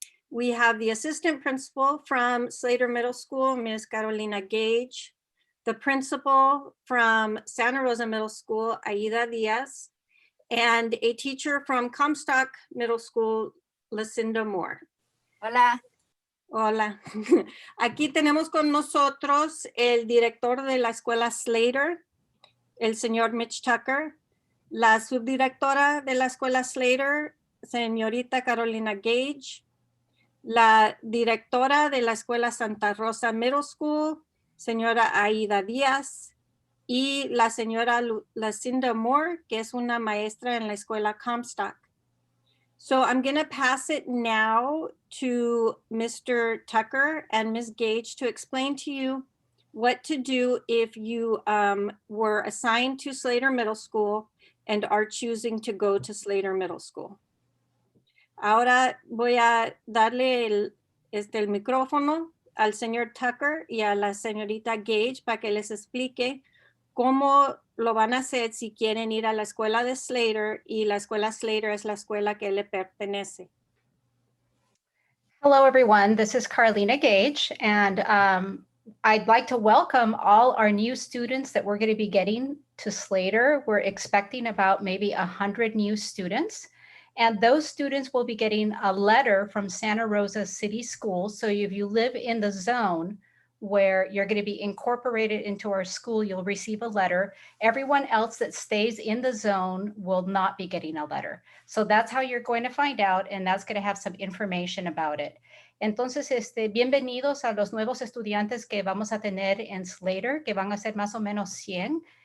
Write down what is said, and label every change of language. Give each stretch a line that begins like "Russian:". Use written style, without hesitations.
English: We have the assistant principal from Slater Middle School, Ms. Carolina Gage. The principal from Santa Rosa Middle School, Aida Diaz. And a teacher from Comstock Middle School, Lucinda Moore.
Spanish: Hola. Hola. Aquí tenemos con nosotros el director de la escuela Slater, el señor Mitch Tucker, la subdirectora de la escuela Slater, señorita Carolina Gage, la directora de la escuela Santa Rosa Middle School, señora Aida Díaz, y la señora Lucinda Moore, que es una maestra en la escuela Comstock.
English: So I'm going to pass it now to Mr. Tucker and Ms. Gage to explain to you what to do if you were assigned to Slater Middle School and are choosing to go to Slater Middle School.
Spanish: Ahora voy a darle el micrófono al señor Tucker y a la señorita Gage para que les explique cómo lo van a hacer si quieren ir a la escuela de Slater, y la escuela Slater es la escuela que le pertenece.
English: Hello, everyone. This is Carlina Gage, and I'd like to welcome all our new students that we're going to be getting to Slater. We're expecting about maybe 100 new students, and those students will be getting a letter from Santa Rosa City Schools. So if you live in the zone where you're going to be incorporated into our school, you'll receive a letter. Everyone else that stays in the zone will not be getting a letter. So that's how you're going to find out, and that's going to have some information about it.
Spanish: Entonces, bienvenidos a los nuevos estudiantes que vamos a tener en Slater, que van a ser más o menos 100.